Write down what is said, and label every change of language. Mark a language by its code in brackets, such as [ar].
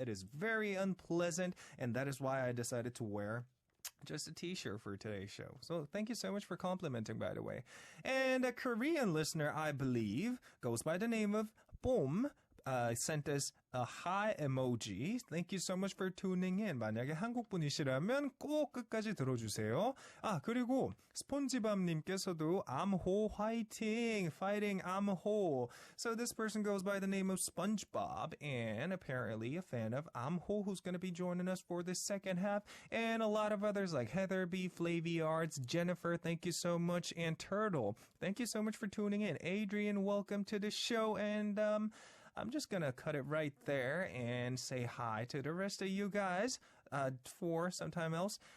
[en] It is very unpleasant, and that is why I decided to wear just a t-shirt for today's show. So thank you so much for complimenting, by the way. And a Korean listener, I believe, goes by the name of Bom, sent us a hi emoji. Thank you so much for tuning in. [ko] 만약에 한국 분이시라면 꼭 끝까지 들어주세요. 그리고 스폰지밥님께서도 암호 화이팅, fighting 암호. [en] So this person goes by the name of SpongeBob and apparently a fan of 암호 who's going to be joining us for the second half. And a lot of others like Heather B, Flavy Arts, Jennifer, thank you so much, and Turtle. Thank you so much for tuning in. Adrian, welcome to the show. And I'm just going to cut it right there and say hi to the rest of you guys for sometime else.